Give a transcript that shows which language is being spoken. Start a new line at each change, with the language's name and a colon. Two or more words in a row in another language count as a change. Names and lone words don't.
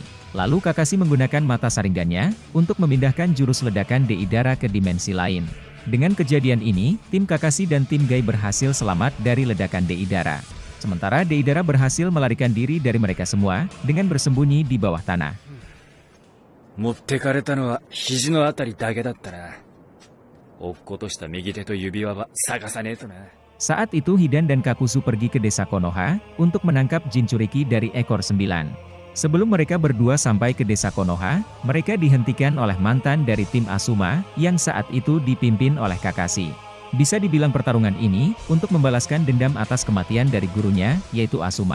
Indonesian: Lalu Kakashi menggunakan mata Sharingan-nya, untuk memindahkan jurus ledakan Deidara ke dimensi lain. Dengan kejadian ini, tim Kakashi dan tim Gai berhasil selamat dari ledakan Deidara. Sementara Deidara berhasil melarikan diri dari mereka semua, dengan bersembunyi di bawah tanah.
Japanese: 持ってかれたのは肘のあたりだけだったな。落っことした右手と指輪は探さねえとな。
Indonesian: Saat itu Hidan dan Kakuzu pergi ke desa Konoha, untuk menangkap Jinchuriki dari ekor 9. Sebelum mereka berdua sampai ke desa Konoha, mereka dihentikan oleh mantan dari tim Asuma, yang saat itu dipimpin oleh Kakashi. Bisa dibilang pertarungan ini, untuk membalaskan dendam atas kematian dari gurunya, yaitu Asuma.